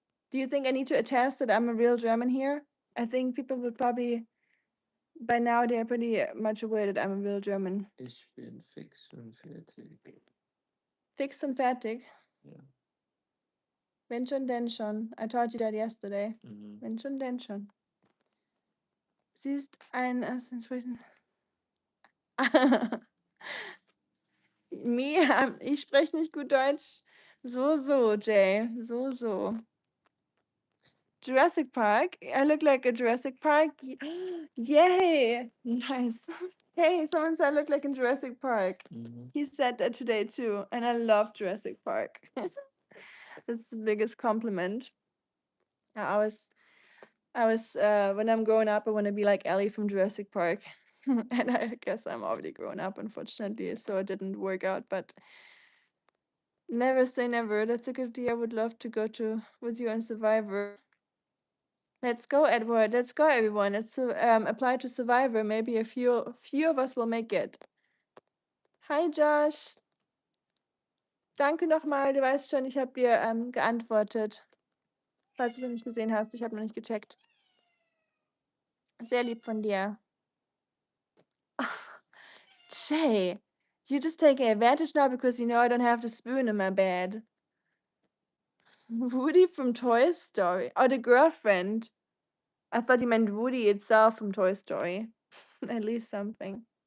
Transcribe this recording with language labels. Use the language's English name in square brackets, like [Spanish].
[English] Do you think I need to attest that I'm a real German here? I think people would probably, by now, they're pretty much aware that I'm a real German. [German] Ich bin fix und fertig. Fixed und fertig. Ja. Wenn schon, denn schon. [English] I told you that yesterday. Mhm. [German] Wenn schon, denn schon. Sie ist ein entsprechend. Mia, ich spreche nicht gut Deutsch. [English] So, Jay. So. Jurassic Park. I look like a Jurassic Park. Yay! Nice. Hey, someone said I look like in Jurassic Park. Mhm. He said that today too, and I love Jurassic Park. That's the biggest compliment. I was when I'm growing up, I want to be like Ellie from Jurassic Park. And I guess I'm already grown up, unfortunately, so it didn't work out. But never say never. That's a good idea. I would love to go to with you on Survivor. Let's go, Edward. Let's go, everyone. Let's apply to Survivor. Maybe a few of us will make it. Hi, Josh. [German] Danke nochmal. Du weißt schon, ich habe dir geantwortet. Falls du es noch nicht gesehen hast, ich habe noch nicht gecheckt. Sehr lieb von dir. [English] Jay, you're just taking advantage now because you know I don't have the spoon in my bed. Woody from Toy Story. Oh, the girlfriend. I thought you meant Woody itself from Toy Story. At least something.